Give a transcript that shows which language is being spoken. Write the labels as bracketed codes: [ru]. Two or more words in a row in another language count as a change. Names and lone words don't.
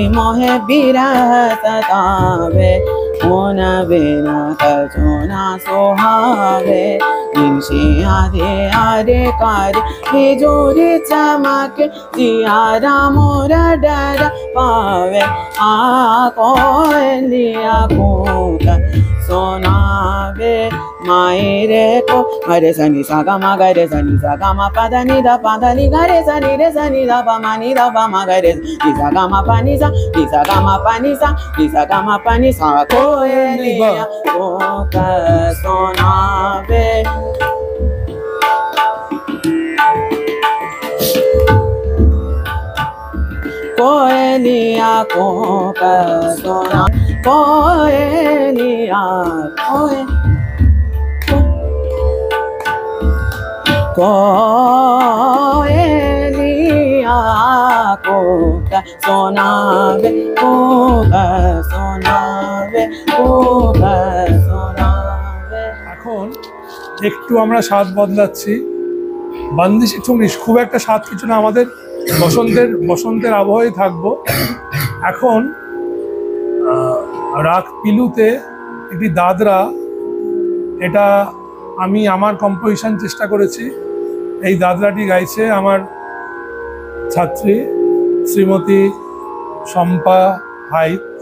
[hi] मोहे विरह सतावे ऊन बिना कचोना सुहावे निशे आधे आरे कारे तिजोरी चमके जियारा मोर डर पावे आ कोयलिया कोक सुनावे मायरे को मरे सनी सा ग म ग रे सनी सा ग म पद नि द प द नि ग रे सनी द प म नि द प म ग रे नि सा ग म प नि सा नि सा ग म प नि सा नि सा ग म प नि सा कोयलिया कोक सुनावे कोयलिया कोक सुना कोयलिया कोयलिया कोक सुनावे कोक सुनावे कोक सुनावे [bn] এখন একটু আমরা স্বাদ বদলাচ্ছি বান্দিশি ঠুংরিশ খুব একটা স্বাদ কিছু না আমাদের বসন্তের আবহাওয়ায় থাকবো এখন রাগ পিলুতে একটি দাদরা এটা আমি আমার কম্পোজিশন চেষ্টা করেছি এই দাদরাটি গাইছে আমার ছাত্রী শ্রীমতী শম্পা হাইত